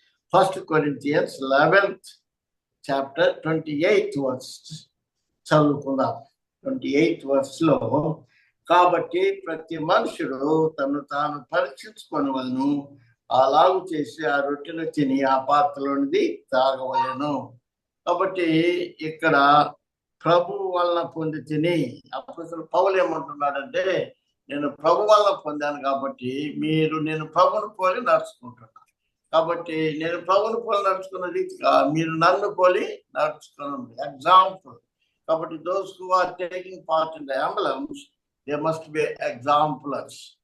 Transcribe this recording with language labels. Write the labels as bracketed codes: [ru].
[en] 1 Corinthians 11th chapter 28th verse [te] చదువుకుందాం. 28th verse లో కాబట్టి ప్రతి మనుషుడు తను తాను పరీక్షించుకొనవలెను, అలాగు చేసి ఆ రొట్టెను తిని ఆ పాత్రలోనిది తాగవలెను. కాబట్టి ఇక్కడ ప్రభు వలన పొంది తిని అప్పుడు పౌలు ఏమంటున్నాడంటే నేను ప్రభు వలన పొందాను కాబట్టి నేను ప్రభుని పోలి నడుచుకుంటున్నాను. కాబట్టి నేను ప్రభుని పోలి నడుచుకున్న రీతిగా మీరు నన్ను పోలి నడుచుకున్నాను. ఎగ్జాంపుల్. కాబట్టి [en] those who are taking part in the emblems, they must be examplers.